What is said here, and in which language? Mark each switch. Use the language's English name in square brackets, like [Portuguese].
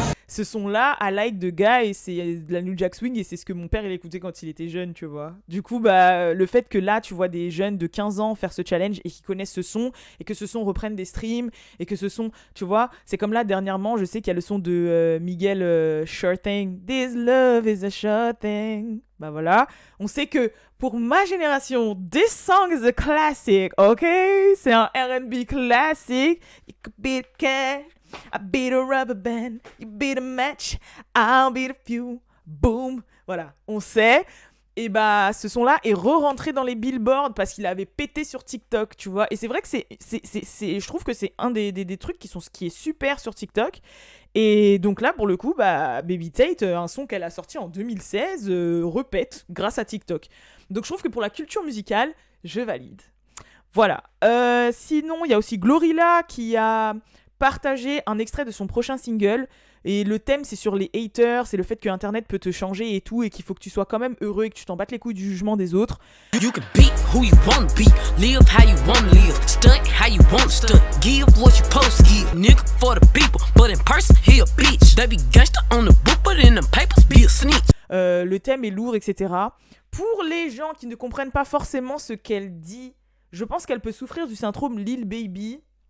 [French] ce son-là à like de gars et c'est de la New Jack Swing et c'est ce que mon père il écoutait quand il était jeune, tu vois. Du coup, bah, le fait que là, tu vois des jeunes de 15 ans faire ce challenge et qui connaissent ce son et que ce son reprenne des streams et que ce son, tu vois, c'est comme là, dernièrement, je sais qu'il y a le son de Miguel Sure Thing. [English] This love is a sure thing. [French] Bah voilà. On sait que pour ma génération, [English] this song is a classic, ok? [French] C'est un R&B classique. [English] You could beat cash. I beat a rubber band, you beat a match, I'll beat a few, boom. [French] Voilà, on sait. Et bah, ce son-là est re-rentré dans les billboards parce qu'il avait pété sur TikTok, tu vois. Et c'est vrai que je trouve que c'est un des trucs qui est super sur TikTok. Et donc là, pour le coup, bah, Baby Tate, un son qu'elle a sorti en 2016, repète grâce à TikTok. Donc je trouve que pour la culture musicale, je valide. Voilà. Sinon, il y a aussi Glorilla qui a partagé un extrait de son prochain single. Et le thème, c'est sur les haters, c'est le fait que Internet peut te changer et tout, et qu'il faut que tu sois quand même heureux et que tu t'en battes les couilles du jugement des autres. [English] You can be who you want to be, live how you want to live, stunt how you want to stunt, give what you supposed to give, nigga for the people, but in person, he a bitch. They be gangster on the book, but in them papers, be a snitch. [French] Le thème est lourd, etc. Pour les gens qui ne comprennent pas forcément ce qu'elle dit, je pense qu'elle peut souffrir du syndrome Lil Baby.